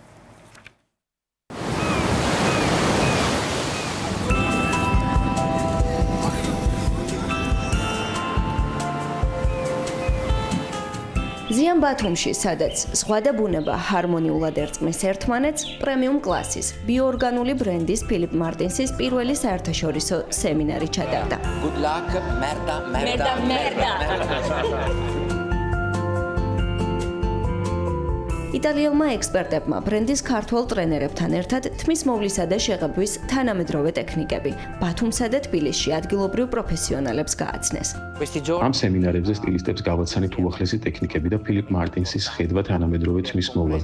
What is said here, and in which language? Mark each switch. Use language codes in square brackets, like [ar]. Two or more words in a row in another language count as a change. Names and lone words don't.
[ka] ზიან ბათუმში, სადაც სხვა და ბუნება ჰარმონიულად ერწყმის ერთმანეთს, პრემიუმ კლასის ბიოორგანული ბრენდის ფილიპ მარტინსის პირველი საერთაშორისო სემინარი ჩატარდა. [en] Good luck, merda. [ka] იტალიელმა ექსპერტებმა ბრენდის ქართველ ტრენერებთან ერთად თმის მოვლისა და შეღებვის თანამედროვე ტექნიკები ბათუმსა და თბილისში ადგილობრივ პროფესიონალებს გააცნეს. ამ სემინარებზე სტილისტებს გავაცანით უახლესი ტექნიკები და ფილიპ მარტინსის ხედვა თანამედროვე თმის მოვლაზე.